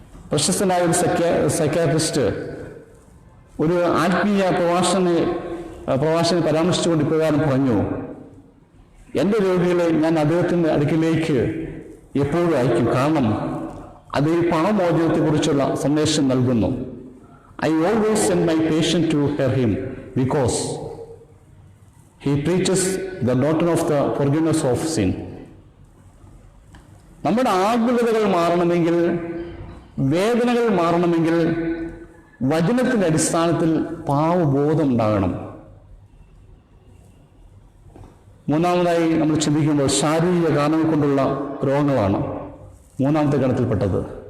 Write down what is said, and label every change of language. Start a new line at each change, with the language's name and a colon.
Malayalam: പ്രശസ്തനായ ഒരു സൈക്യാട്രിസ്റ്റ് ഒരു ആത്മീയ പ്രഭാഷകനെ പരാമർശിച്ചുകൊണ്ട് ഇപ്രകാരം പറഞ്ഞു: എൻ്റെ രോഗികളെ ഞാൻ അദ്ദേഹത്തിൻ്റെ അടുക്കിലേക്ക് എപ്പോഴും അയക്കും, കാരണം അത് ഈ പാപമോചനത്തെക്കുറിച്ചുള്ള സന്ദേശം നൽകുന്നു.
English: I always send my patient to hear him because he preaches the doctrine of the forgiveness of sin.
Malayalam: നമ്മുടെ ആകുലതകൾ മാറണമെങ്കിൽ, വേദനകൾ മാറണമെങ്കിൽ വചനത്തിൻ്റെ അടിസ്ഥാനത്തിൽ പാവബോധം ഉണ്ടാകണം. മൂന്നാമതായി നമ്മൾ ചിന്തിക്കുമ്പോൾ ശാരീരിക കാരണങ്ങൾ കൊണ്ടുള്ള രോഗങ്ങളാണ് മൂന്നാമത്തെ ഗണത്തിൽപ്പെട്ടത്.